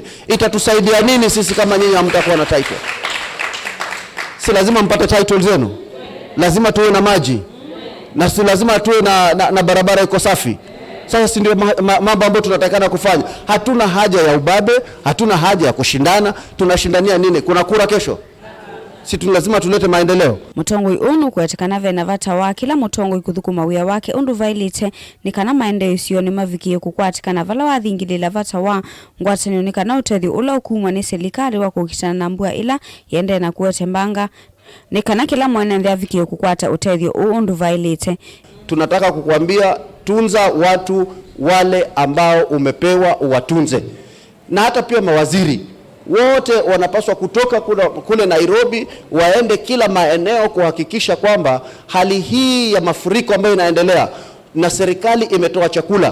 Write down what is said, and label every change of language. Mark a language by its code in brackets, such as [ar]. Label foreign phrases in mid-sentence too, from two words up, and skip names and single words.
[sw] Itatusaidia nini sisi kama nyinyi hamtakuwa na title? Si lazima mpate title zenu. Lazima tuwe na maji. Na si lazima tuwe na barabara iko safi. Sasa si ndio mambo ambayo tunatakana kufanya. Hatuna haja ya ubabe, hatuna haja ya kushindana. Tunashindania nini? Kuna kura kesho. Si lazima tulete maendeleo. [kam] Mutongoi unu kuetekanave na vata wa kila mutongoi kuthukuma wia wake undu vailite Nikana Maendeeyo sioni mavikie kukwatikana vala wathingilila vata wa ngwatani Nikana utethi ula ukumwa ni serikali wa kukitana na mbua ila yende na kuete mbanga Nikana kila mwenethi avikie kukwata utethi undu vailite. [sw] Tunataka kukuambia tunza watu wale ambao umepewa uwatunze. Na hata pia mawaziri wote wanapaswa kutoka kule Nairobi waende kila maeneo kuhakikisha kwamba hali hii ya mafuriko ambayo inaendelea na serikali imetoa chakula.